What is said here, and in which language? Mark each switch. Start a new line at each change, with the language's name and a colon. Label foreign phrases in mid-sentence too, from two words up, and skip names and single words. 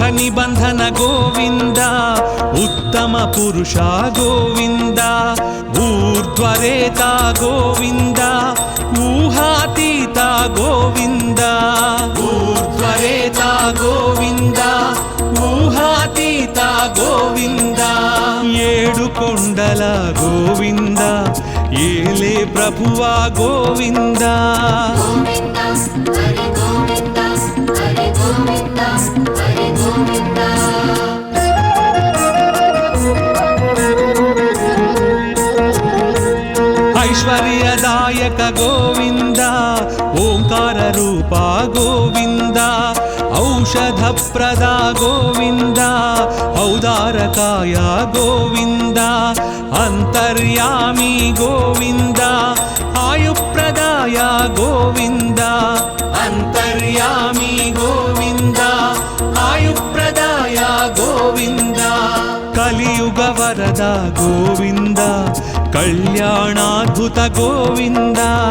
Sanskrit: निबंधन गोविंद उत्तम पुरुष गोविंद ऊर्ध्वरेता गोविंद ऊहातीत गोविंद ऊर्ध्वरेता गोविंद ऊहातीत गोविंद
Telugu: ఏడు కొండల గోవింద ఏలే ప్రభువా గోవింద గోవింద హరి గోవింద హరి గోవింద హరి గోవింద
Sanskrit: ऐश्वर्यदायक गोविंद ओंकार रूपा गोविंद औषध प्रदा गोविंद औदारकाय गोविंद अंतर्यामी गोविंद आयुप्रदाय गोविंद अंतर्यामी गोविंद आयुप्रदाय गोविंद कलियुग वरद गोविंद कल्याणाद्भुत गोविंद